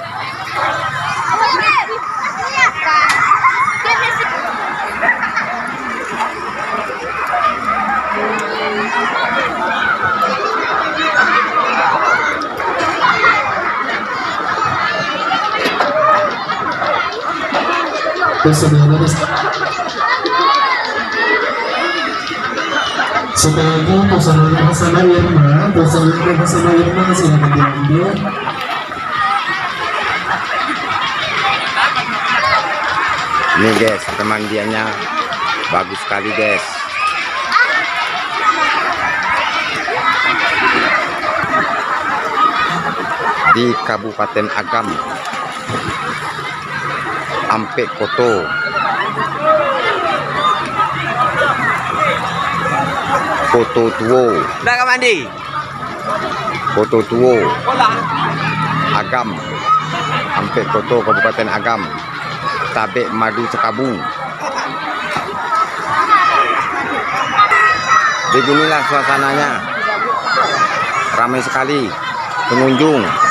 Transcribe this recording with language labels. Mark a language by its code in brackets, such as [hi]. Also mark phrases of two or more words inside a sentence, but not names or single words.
[id] Setelah itu personelnya bersama Irma silakan diambil. Ini guys, pemandiannya bagus sekali guys. Di Kabupaten Agam, Ampek Koto. Koto Tuo. Udah ke mandi? Koto Tuo. Agam. Ampek Koto, Kabupaten Agam. Tabek Madu Sekabu. Beginilah suasananya. Ramai sekali pengunjung.